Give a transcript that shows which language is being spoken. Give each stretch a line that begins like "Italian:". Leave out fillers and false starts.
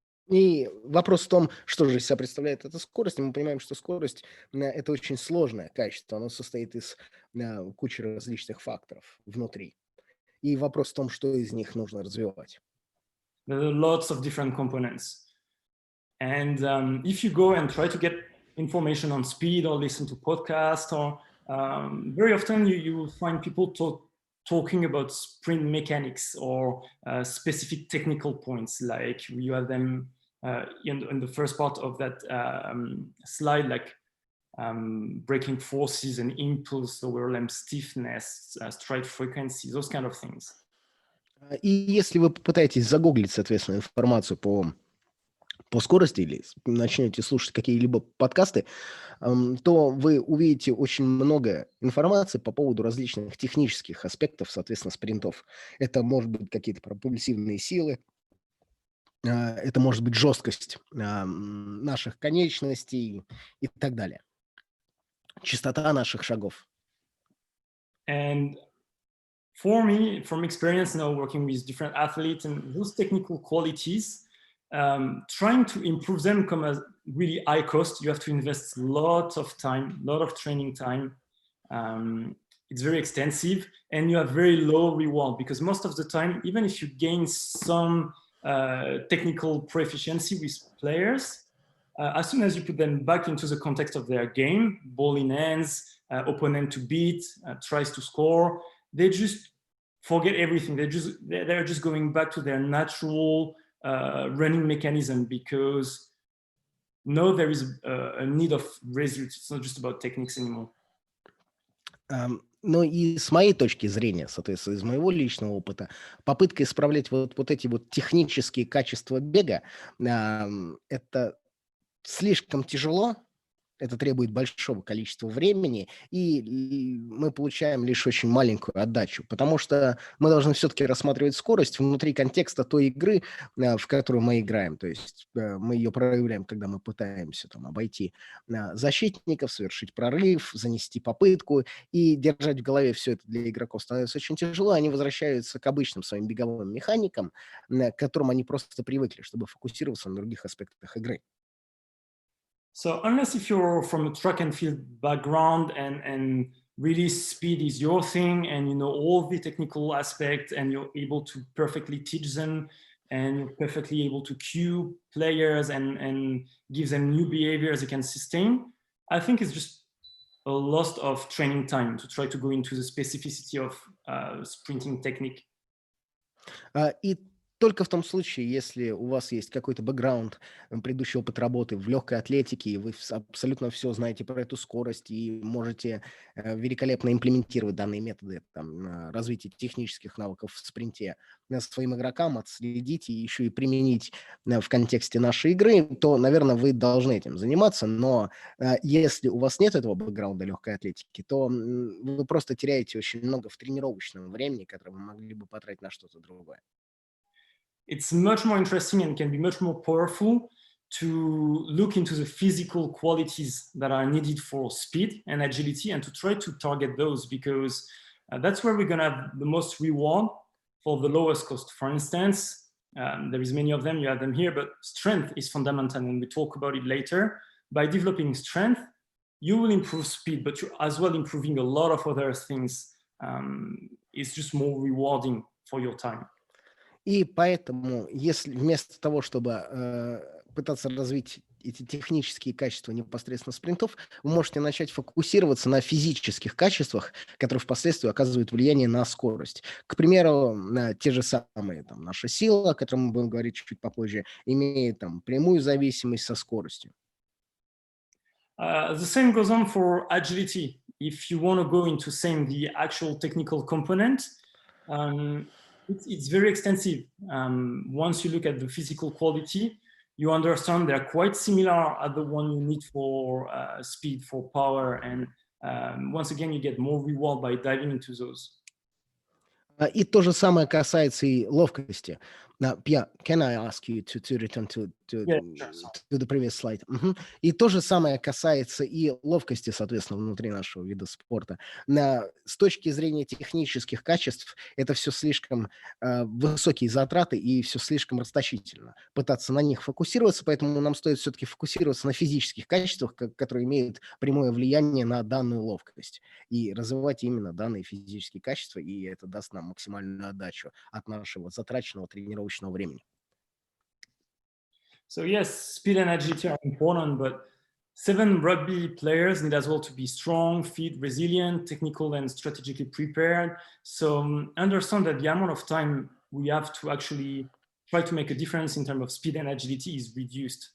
Russian: И вопрос в том, что же из себя представляет эта скорость. И мы понимаем, что скорость это очень сложное качество. Оно состоит из кучи различных факторов внутри. И вопрос в том, что из них нужно развивать.
English: There are lots of different components. And if you go and try to get information on speed or listen to podcasts, or very often you will find people talking about sprint mechanics or specific technical points, like you have them in the first part of that slide, like breaking forces and impulse, lower limb stiffness, stride frequency, those kind of things.
Russian: И если вы попытаетесь загуглить, соответственно, информацию по скорости или начнете слушать какие-либо подкасты, то вы увидите очень много информации по поводу различных технических аспектов, соответственно, спринтов. Это может быть какие-то пропульсивные силы, это может быть жесткость наших конечностей и так далее. Частота наших шагов.
English: And for me, from experience now working with different athletes and those technical qualities, trying to improve them come as really high cost. You have to invest lots of time, a lot of training time. It's very extensive and you have very low reward, because most of the time, even if you gain some technical proficiency with players, as soon as you put them back into the context of their game, ball in hands, opponent to beat, tries to score, they just forget everything. They're just going back to their natural running mechanism, because now there is a need of results. It's not just about techniques anymore.
Russian: Ну и с моей точки зрения, соответственно, из моего личного опыта, попытка исправлять вот эти вот технические качества бега, это слишком тяжело, это требует большого количества времени, и мы получаем лишь очень маленькую отдачу, потому что мы должны все-таки рассматривать скорость внутри контекста той игры, в которую мы играем. То есть мы ее проявляем, когда мы пытаемся там обойти защитников, совершить прорыв, занести попытку, и держать в голове все это для игроков становится очень тяжело. Они возвращаются к обычным своим беговым механикам, к которым они просто привыкли, чтобы фокусироваться на других аспектах игры.
English: So unless if you're from a track and field background and really speed is your thing, and you know all the technical aspects, and you're able to perfectly teach them, and you're perfectly able to cue players and give them new behaviors they can sustain, I think it's just a loss of training time to try to go into the specificity of sprinting technique.
Russian: И только в том случае, если у вас есть какой-то бэкграунд, предыдущий опыт работы в легкой атлетике, и вы абсолютно все знаете про эту скорость и можете великолепно имплементировать данные методы развития технических навыков в спринте своим игрокам, отследить и еще и применить в контексте нашей игры, то, наверное, вы должны этим заниматься. Но если у вас нет этого бэкграунда легкой атлетики, то вы просто теряете очень много в тренировочном времени, которое вы могли бы потратить на что-то другое.
English: It's much more interesting and can be much more powerful to look into the physical qualities that are needed for speed and agility, and to try to target those, because that's where we're going to have the most reward for the lowest cost. For instance, there is many of them, you have them here, but strength is fundamental, and we talk about it later. By developing strength, you will improve speed, but you're as well improving a lot of other things. It's just more rewarding for your time.
Russian: И поэтому, если вместо того, чтобы пытаться развить эти технические качества непосредственно спринтов, вы можете начать фокусироваться на физических качествах, которые впоследствии оказывают влияние на скорость. К примеру, те же самые наша сила, о которой мы будем говорить чуть попозже, имеет прямую зависимость со скоростью.
English: The same goes on for agility. If you want to go into saying the actual technical component, It's very extensive. Once you look at the physical quality, you understand they're quite similar at the one you need for speed, for power, and once again, you get more reward by diving into those.
Russian: И то же самое касается и ловкости.
English: Pierre, can I ask you to return Yeah, sure. to the previous slide? Мгм.
Russian: И то же самое касается и ловкости, соответственно, внутри нашего вида спорта. С точки зрения технических качеств это все слишком высокие затраты и все слишком расточительно. Пытаться на них фокусироваться, поэтому нам стоит все-таки фокусироваться на физических качествах, которые имеют прямое влияние на данную ловкость. И развивать именно данные физические качества, и это даст нам максимальную отдачу от нашего затраченного тренировочного времени.
English: So yes, speed and agility are important, but 7 rugby players need as well to be strong, fit, resilient, technical, and strategically prepared. So understand that the amount of time we have to actually try to make a difference in terms of speed and agility is reduced.